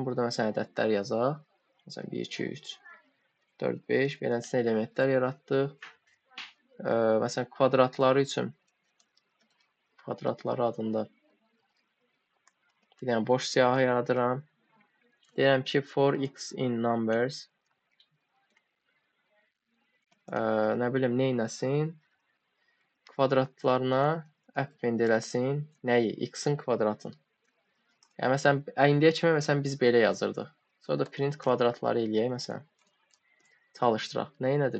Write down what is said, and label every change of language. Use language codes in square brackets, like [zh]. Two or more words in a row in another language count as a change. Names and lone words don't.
[az] Burada məsələn ədədlər yazaq. Məsələn 1 2 3 4 5 beləsinə elementlər yaratdıq. Məsələn kvadratları üçün kvadratları adında bir dənə boş siyahı yaradıram. Deyirəm ki [en] for x in numbers [az] nə bilim neynəsin? Kvadratlarına append eləsin. Nəyi? X-in kvadratın. Yəni məsələn indiyə kimi məsələn biz belə yazırdıq. Sonra da print kvadratları eləyək məsələn. Çalışdıraq. Nədir?